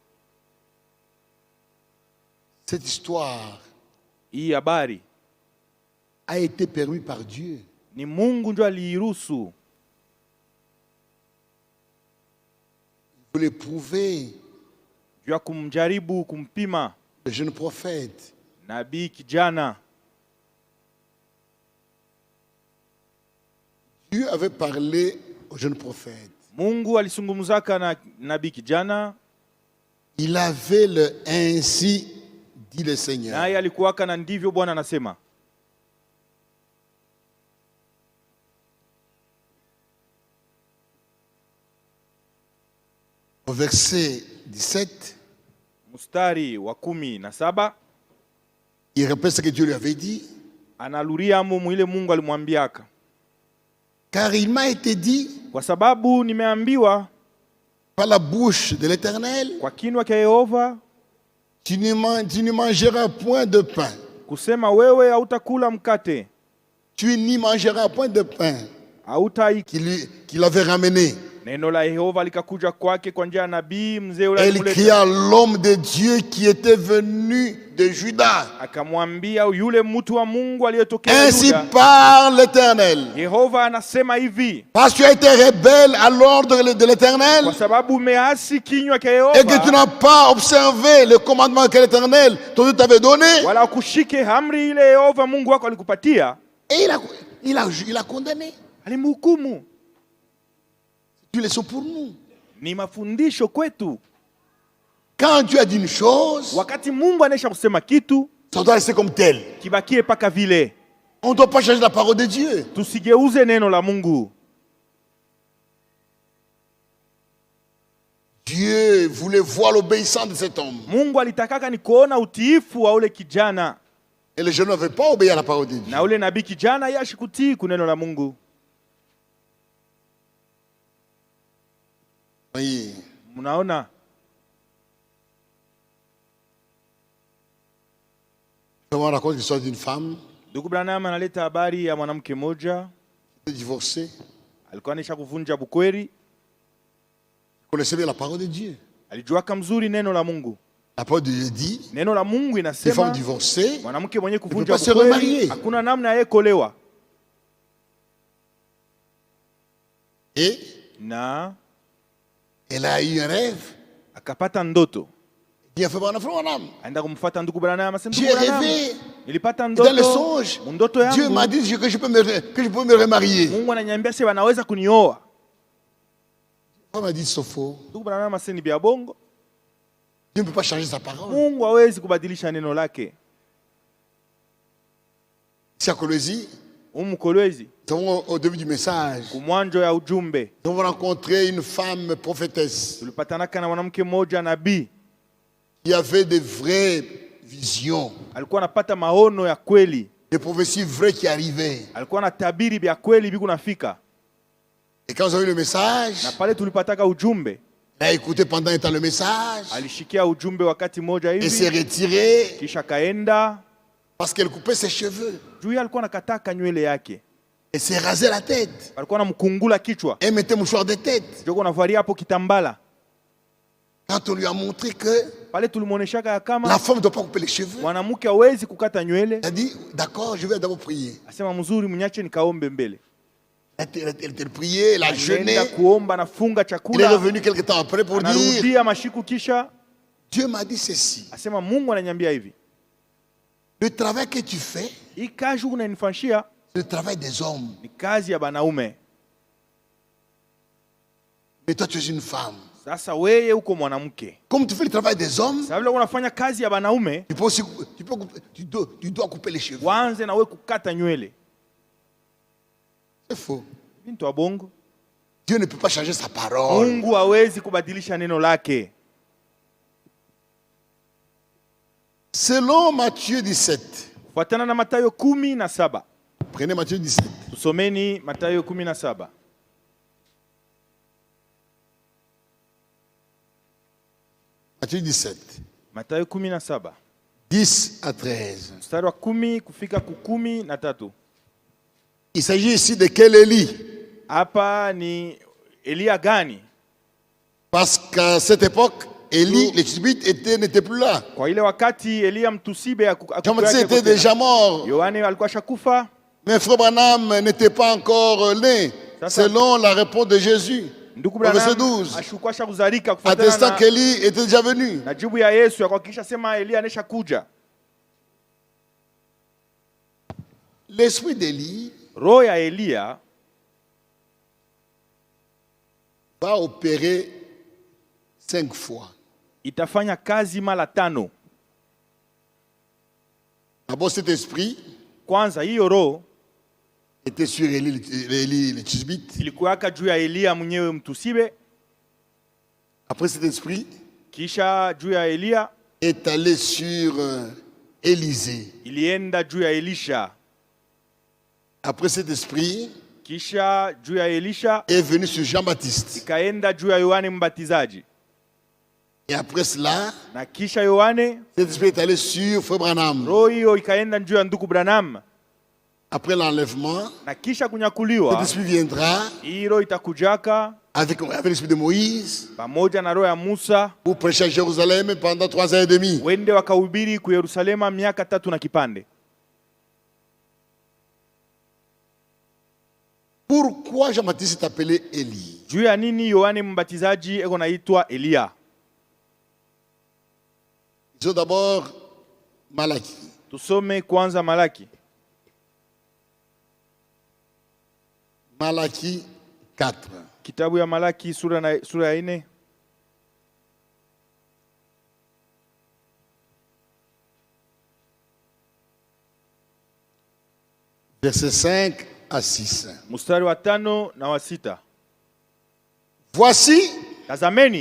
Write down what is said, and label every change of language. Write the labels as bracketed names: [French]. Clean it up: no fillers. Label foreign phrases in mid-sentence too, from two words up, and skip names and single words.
[French] Cette histoire [Swahili] hii habari [French] a été permis par Dieu. [Swahili] Ni Mungu ndio aliiruhusu. [French] Il voulait prouver [Swahili] juu ya kumjaribu, kumpima [French] le jeune prophète. [Swahili] Nabii kijana. [French] Dieu avait parlé au jeune prophète. [Swahili] Mungu alisungumzaka na nabii kijana. [French] Il avait le ainsi dit le Seigneur. [Swahili] Naye alikuwaka na ndivyo Bwana anasema. [French] Au verset 17, [Swahili] mstari wa 17, [French] il répète ce que Dieu lui avait dit. [Swahili] Analuria mwile Mungu alimwambiaka. [French] Car il m'a été dit, [Swahili] kwa sababu nimeambiwa [French] par la bouche de l'Éternel, [Swahili] kwa kinwa cha Yehova, [French] tu ne mangeras point de pain. [Swahili] Kusema wewe hautakula mkate. [French] Tu n'y mangeras point de pain. Qu'il avait ramené. [Swahili] Neno la Yehova likakuja kwake kwa njia ya nabii mzee ule. [French] Elle cria l'homme de Dieu qui était venu de Juda. [Swahili] Akamwambia yule mtu wa Mungu aliyetokea Yuda. [French] Ainsi parle l'Éternel. [Swahili] Yehova anasema hivi. [French] Parce que tu as été rebelle à l'ordre de l'Éternel. [Swahili] Kwa sababu umeasi kinywa cha Yehova. [French] Et que tu n'as pas observé le commandement que l'Éternel t'avait donné. [Swahili] Wala kushike amri ile Yehova Mungu wako alikupatia. [French] Et il a condamné. [Swahili] Alimhukumu. [French] Tu le sais pour nous. [Swahili] Ni mafundisho kwetu. [French] Quand Dieu a dit une chose, [Swahili] wakati Mungu anesha kusema kitu, [French] ça doit rester comme tel. [Swahili] Kibakie paka vile. [French] On ne doit pas changer la parole de Dieu. [Swahili] Tusigeuze neno la Mungu. [French] Dieu voulait voir l'obéissance de cet homme. [Swahili] Mungu alitakaka ni kuona utiifu wa ule kijana. [French] Et le jeune n'avait pas obéi à la parole de Dieu. [Swahili] Na ule nabii kijana yashikutii kuneno la Mungu. [French] Oui. [Swahili] Munaona? [French] Branham raconte l'histoire d'une femme [Swahili] Ndugu Branham analeta habari ya mwanamke mmoja [French] divorcée. [Swahili] alikuwa anisha kuvunja bukweri. [French] Connaissait bien la parole de Dieu. [Swahili] Alijuaka mzuri neno la Mungu. [French] La parole de Dieu dit, [Swahili] Neno la Mungu [French] les femmes [Swahili] inasema [French] divorcées [Swahili] mwanamke mwenye [French] ne peuvent [Swahili] kuvunja [French] pas se [Swahili] bukweri [French] remarier. [Swahili] hakuna namna yeye kuolewa. [French] Et [Swahili] Na [French] elle a eu un rêve. [Swahili] akapata ndoto. [French] Il a fait Branham, frère Branham. [Swahili] Aenda kumfuata ndugu Branham, asema [French] J'ai [Swahili] ndugu Branham, [French] rêvé. [Swahili] nilipata [French] Dans le [Swahili] ndoto. [French] songe, [Swahili] Ndoto [French] Dieu [Swahili] yangu [French] m'a dit que je peux me remarier. [Swahili] Mungu ananiambia sasa wanaweza kunioa. [French] La femme a dit, c'est faux. [Swahili] Ndugu Branham asema ni bia bongo. [French] Dieu ne peut pas changer sa parole. [Swahili] Mungu hawezi kubadilisha neno lake. [French] Ici à Colosie, [Swahili] Umkolwezi [French] nous avons au début du message, [Swahili] kumwanjo ya ujumbe [French] nous avons rencontré une femme prophétesse [Swahili] tulipatanaka na mwanamke mmoja nabii [French] qui avait de vraies visions, [Swahili] alikuwa anapata maono ya kweli, [French] des prophéties vraies qui arrivaient. [Swahili] alikuwa anatabiri vya kweli biku nafika. [French] Et quand nous avons eu le message, [Swahili] Na pale tulipataka ujumbe, [French] il a écouté pendant un temps le message [Swahili] alishikia ujumbe wakati moja [French] et s'est [Swahili] hivi [French] retiré [Swahili] kisha kaenda [French] parce qu'elle coupait ses cheveux. [Swahili] juu alikuwa anakataka nywele yake, [French] Elle s'est rasé la tête. [Swahili] alikuwa anamkungula kichwa, [French] Elle mettait mouchoir de tête. [Swahili] joko navalia hapo kitambala. [French] Quand on lui a montré que [Swahili] Pale tulimuoneshaka ya [French] la [Swahili] kama [French] femme ne doit pas couper les cheveux, [Swahili] mwanamke hawezi kukata nywele, [French] elle a dit, d'accord, je vais d'abord prier. [Swahili] asema mzuri, mnyache nikaombe mbele. [French] Elle a prié, elle a jeûné. [Swahili] Alienda kuomba na funga [French] Il est [Swahili] chakula, [French] revenu quelque temps après pour dire, [Swahili] anarudia mashiku kisha [French] Dieu m'a dit ceci. [Swahili] asema Mungu ananiambia hivi, [French] Le travail que tu fais, [Swahili] hii kazi unanifanyia [French] c'est le travail des hommes. [Swahili] ni kazi ya banaume. [French] Mais toi, tu es une femme. [Swahili] Sasa weye uko mwanamke, [French] Comme tu fais le travail des hommes, [Swahili] sasa vile unafanya kazi ya banaume, [French] tu peux aussi, tu dois couper les cheveux. [Swahili] wanze na we kukata nywele. [French] C'est faux. [Swahili] Bintu wa bongo, [French] Dieu ne peut pas changer sa parole. [Swahili] Mungu hawezi kubadilisha neno lake. [French] Selon Matthieu 17. [Swahili] Fuatana na Mathayo 17. [French] Prenez Matthieu 17. [Swahili] Tusomeni Mathayo 17. [French] Matthieu 17. [Swahili] Mathayo 17. [French] 10 à 13. [Swahili] Mstari wa 10 kufika ku 13. [French] Il s'agit ici de quel Élie? [Swahili] Hapa ni Elia gani? [French] Parce qu'à cette époque, Élie, le Tishbite, n'était plus là. [Swahili] Kwa ile wakati Elia mtusibe [French] Jean-Baptiste était déjà mort. [Swahili] Yohane alikuwa shakufa. [French] Mais Frère Branham n'était pas encore né, selon la réponse de Jésus. [Swahili] Ndugu [French] Verset [Swahili] Branham [French] 12. [Swahili] ashukua shakuzalika kufuatana [French] Attestant qu'Élie était déjà venu. [Swahili] na jibu ya Yesu ya kuhakikisha sema Elia anesha kuja. [French] L'esprit d'Élie [Swahili] Roho ya Elia [French] va opérer 5 fois. [Swahili] itafanya kazi mara 5. [French] D'abord, cet esprit [Swahili] Kwanza hiyo roho [French] était sur Élie le Tishbite. [Swahili] ilikuwaka juu ya Elia mwenyewe mtusibe, [French] Après, cet esprit [Swahili] kisha juu ya Elia [French] est allé sur Élisée. [Swahili] ilienda juu ya Elisha, [French] Après, cet esprit [Swahili] kisha juu ya Elisha [French] est venu sur Jean-Baptiste. [Swahili] ikaenda juu ya Yohane Mbatizaji, [French] Et après cela, [Swahili] na kisha Yohane [French] cet esprit est allé sur Frère Branham. [Swahili] roho hiyo ikaenda juu ya ndugu Branham, [French] Après l'enlèvement, [Swahili] na kisha [French] cet [Swahili] kunyakuliwa [French] esprit viendra [Swahili] hii roho itakujaka [French] avec l'esprit de Moïse [Swahili] pamoja na roho ya Musa, [French] pour prêcher à Jérusalem pendant 3 ans et demi. [Swahili] wende wakahubiri ku Yerusalema miaka 3 na kipande. [French] Pourquoi Jean-Baptiste est appelé Élie? [Swahili] Juu ya nini Yohane Mbatizaji eko naitwa Elia? [French] Disons d'abord Malaki. [Swahili] Tusome kwanza Malaki. [French] Malaki 4. [Swahili] Kitabu ya Malaki sura ya 4. [French] Versets 5 à 6. [Swahili] Mstari wa 5 na wa 6. [French] Voici, [Swahili] Tazameni,